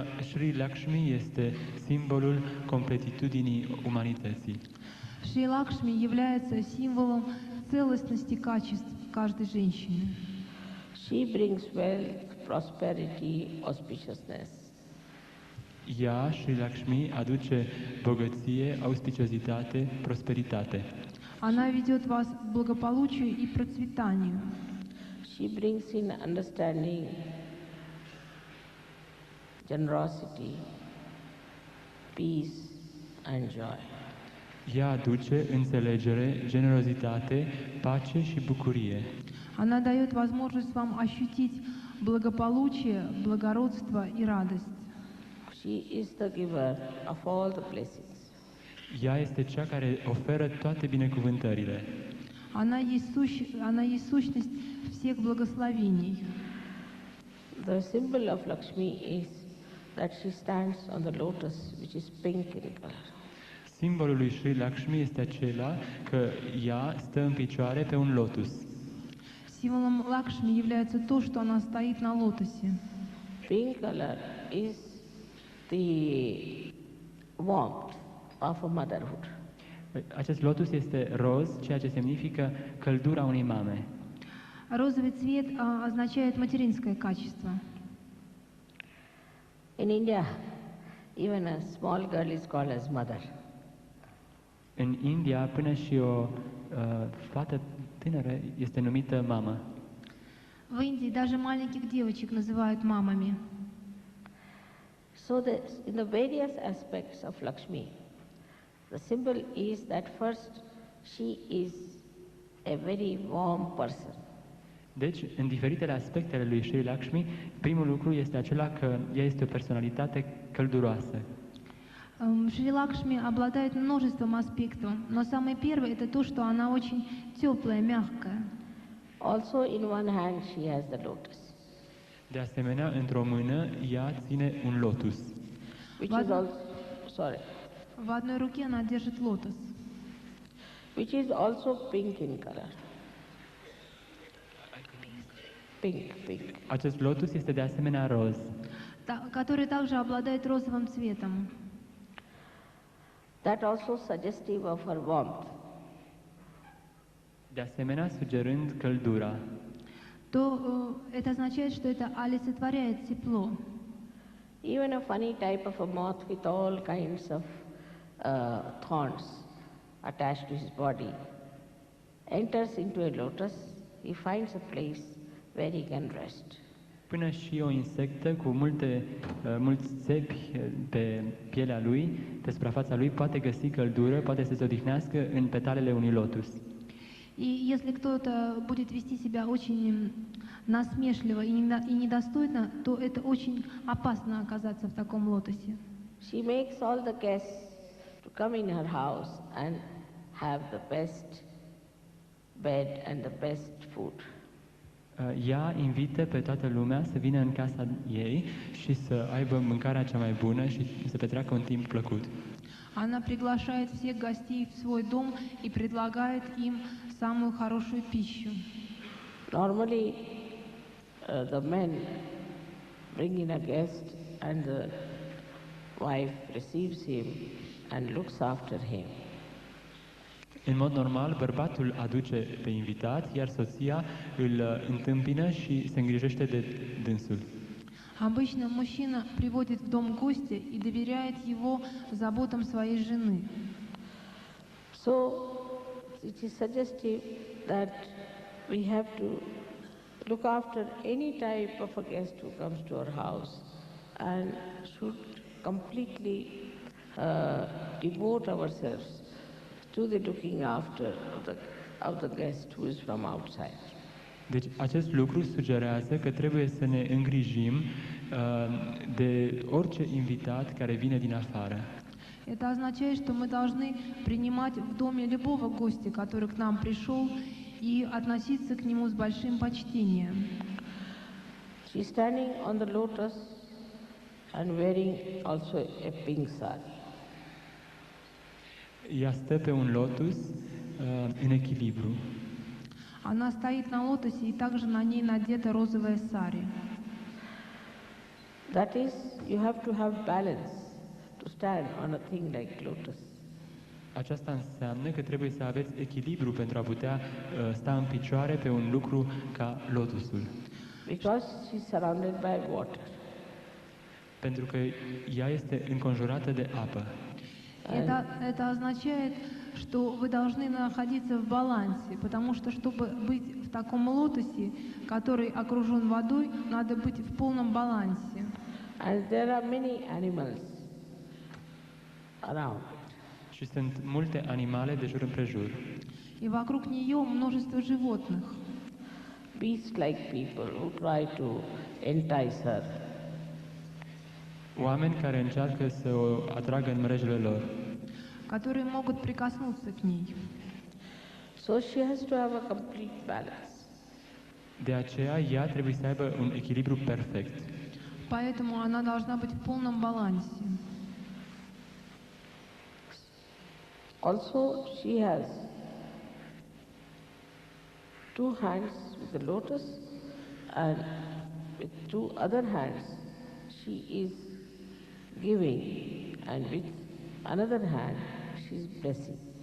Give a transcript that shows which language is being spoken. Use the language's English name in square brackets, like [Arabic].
[Romanian] Shri Lakshmi este simbolul completitudinii umanității. [Russian] Шри Лакшми является символом целостности качеств каждой женщины. [English] She brings wealth, prosperity, auspiciousness. [Romanian] Ea, Shri Lakshmi, aduce bogăție, auspiciozitate, prosperitate. [Russian] Она ведет вас к благополучию и процветанию. [English] She brings in understanding, generosity, peace and joy. [Romanian] Ea aduce înțelegere, generozitate, pace și bucurie. [Russian] Она дает возможность вам ощутить благополучие, благородство и радость. [English] She is the giver of all the blessings. [Romanian] Ea este cea care oferă toate binecuvântările. [Russian] Она есть сущность всех благословений. [English] The symbol of Lakshmi is that she stands on the lotus, which is pink in color. [Romanian] Simbolul lui Shri Lakshmi este acela că ea stă în picioare pe un lotus. [Russian] Символом Лакшми является то, что она стоит на лотосе. [English] Pink color is the warmth of a motherhood. [Romanian] Acest lotus este roz, ceea ce semnifică căldura unei mame. [Russian] Розовый цвет означает материнское качество. [English] In India, even a small girl is called as mother. [Romanian] În India, până și o fată tânără este numită mamă. [Russian] В Индии даже маленьких девочек называют мамами. [English] So in the various aspects of Lakshmi, the symbol is that first she is a very warm person. [Romanian] Deci, în diferitele aspecte ale lui Sri Lakshmi, primul lucru este acela că ea este o personalitate călduroasă. [Russian] Шри Лакшми обладает множеством аспектов, но самое первое это то, что она очень теплая, мягкая. [English] Also in one hand she has the lotus, [Romanian] De asemenea, într-o mână, ea ține un lotus, [English] which is also, [Russian] В одной руке она держит лотос, [English] which is also pink in color. Pink. [Romanian] Acest lotus este de asemenea roz, [Russian] который также обладает розовым цветом. [English] That also suggestive of her warmth. [Romanian] de asemenea sugerând căldura. [Russian] То это означает, что это олицетворяет тепло. [English] Even a funny type of a moth with all kinds of thorns attached to his body enters into a lotus, he finds a place where he can rest. [Romanian] Până și o insectă cu mulți țepi pe pielea lui, pe suprafața lui, poate găsi căldură, poate să se odihnească în petalele unui lotus. [Russian] И если кто-то будет вести себя очень насмешливо и недостойно, то это очень опасно оказаться в таком лотосе. [English] She makes all the guests to come in her house and have the best bed and the best food. [Romanian] Ea invită pe toată lumea să vină în casa ei și să aibă mâncarea cea mai bună și să petreacă un timp plăcut. [Russian] Она приглашает всех гостей в свой дом и предлагает им самую хорошую пищу. [English] Normally, the men bring in a guest and the wife receives him and looks after him. [Romanian] În mod normal, bărbatul aduce pe invitat, iar soția îl întâmpină și se îngrijește de dânsul. [Russian] Обычно мужчина приводит в дом гостя и доверяет его заботам своей жены. [English] So, it is suggestive that we have to look after any type of a guest who comes to our house and should completely devote ourselves to the looking after of the guest who is from outside. [Romanian] Deci acest lucru sugerează că trebuie să ne îngrijim de orice invitat care vine din afară. [Russian] Это означает, что мы должны принимать в доме любого гостя, который к нам пришел, и относиться к нему с большим почтением. [English] She is standing on the lotus and wearing also a pink sari. [Romanian] Ea stă pe un lotus în echilibru. [Russian] Она стоит на лотосе, и также на ней надета розовая сари. [English] That is, you have to have balance to stand on a thing like lotus. [Romanian] Aceasta înseamnă că trebuie să aveți echilibru pentru a putea sta în picioare pe un lucru ca lotusul. [English] Because she is surrounded by water. [Romanian] Pentru că ea este înconjurată de apă. [Russian] Это означает, что вы должны находиться в балансе, потому что, чтобы быть в таком лотосе, который окружен водой, надо быть в полном балансе. [English] And there are many animals around. [Romanian] Și sunt multe animale de jur împrejur. [Russian] И вокруг нее множество животных. [English] Beasts like people who try to entice her. [Romanian] Oameni care încearcă să o atragă în mrejele lor. [Russian] Которые могут прикоснуться к ней. [English] So she has to have a complete balance. [Romanian] De aceea, ea trebuie să aibă un echilibru perfect. [Russian] Поэтому она должна быть в полном балансе. [English] Also, she has two hands with the lotus and with two other hands she is giving, and with Another hand, she's blessing.